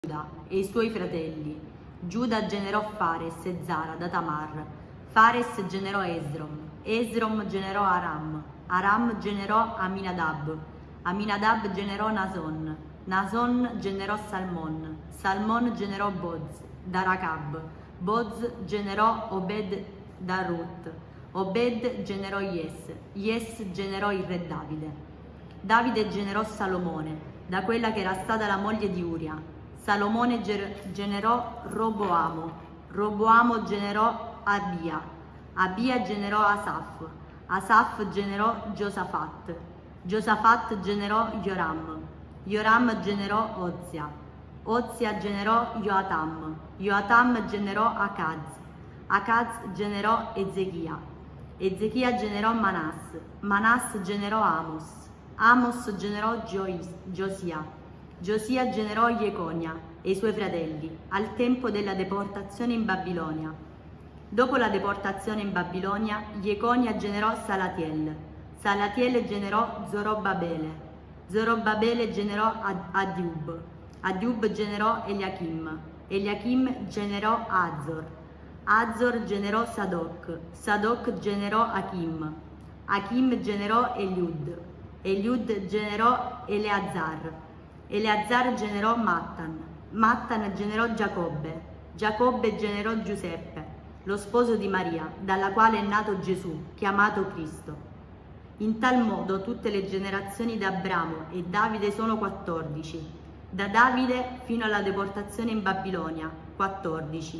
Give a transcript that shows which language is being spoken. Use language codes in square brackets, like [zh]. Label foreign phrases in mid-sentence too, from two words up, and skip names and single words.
[it] Giuda e i suoi fratelli. Giuda generò Fares e Zara da Tamar. Fares generò Esrom. Esrom generò Aram. Aram generò Aminadab. Aminadab generò Nason. Nason generò Salmon. Salmon generò Boz da Racab. Boz generò Obed da Rut. Obed generò Yes. Yes generò il re Davide. Davide generò Salomone, da quella che era stata la moglie di Uria. Salomone generò Roboamo. Roboamo generò Abia. Abia generò Asaf. Asaf generò Giosafat. Giosafat generò Joram. Joram generò Ozia. Ozia generò Joatam. Joatam generò Acaz. Acaz generò Ezechia. Ezechia generò Manas. Manas generò Amos. Amos generò Giosia. Giosia generò Jeconia e i suoi fratelli al tempo della deportazione in Babilonia. Dopo la deportazione in Babilonia, Jeconia generò Salatiel. Salatiel generò Zorobabele. Zorobabele generò Adiub. Adiub generò Eliachim. Eliachim generò Azor. Azor generò Sadoc. Sadoc generò Achim. Achim generò Eliud. Eliud generò Eleazar. Eleazar generò Mattan. Mattan generò Giacobbe. Giacobbe generò Giuseppe, lo sposo di Maria, dalla quale è nato Gesù, chiamato Cristo. In tal modo tutte le generazioni di Abramo e Davide sono 14. Da Davide fino alla deportazione in Babilonia, 14.